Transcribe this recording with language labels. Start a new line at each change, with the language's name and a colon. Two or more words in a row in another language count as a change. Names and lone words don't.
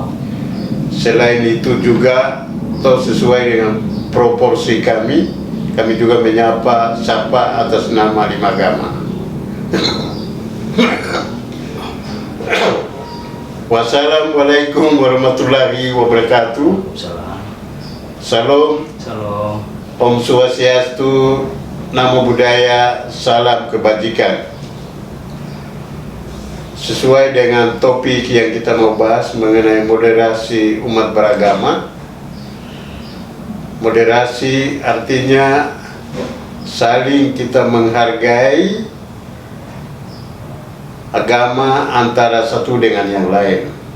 Indonesian: Selain itu juga, sesuai dengan proporsi kami juga menyapa sapa atas nama 5 agama.
Arabic: Wassalamualaikum warahmatullahi wabarakatuh.
Indonesian: Salam. Salam.
Sanskrit: Om Swastiastu,
Pali: namo buddhaya,
Indonesian: salam kebajikan. Sesuai dengan topik yang kita mau bahas mengenai moderasi umat beragama. Moderasi artinya saling kita menghargai agama antara satu dengan yang lain.